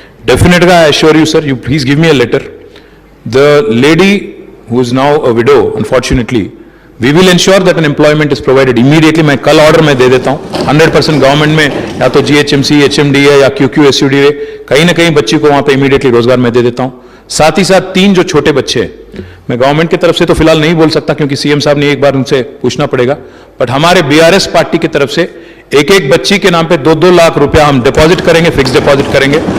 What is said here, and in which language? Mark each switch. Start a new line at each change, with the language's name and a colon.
English: డెఫినెట్గా I assure you sir, you please give me a letter. The lady who is now a widow, unfortunately we will ensure that an employment is provided immediately.
Hindi: मैं कल order में दे देता हूँ 100% government में, या तो GHMC, HMDA या QQSUDA, कहीं ना कहीं बच्ची को वहाँ पे इमीडिएटली रोजगार में दे देता हूँ. साथ ही साथ 3 जो छोटे बच्चे हैं, मैं गवर्नमेंट की तरफ से तो फिलहाल नहीं बोल सकता क्योंकि सीएम साहब ने एक बार उनसे पूछना पड़ेगा, बट हमारे BRS पार्टी की तरफ से एक बच्ची के नाम पे 2-2 लाख रुपया हम डिपॉजिट करेंगे, फिक्स डिपॉजिट करेंगे.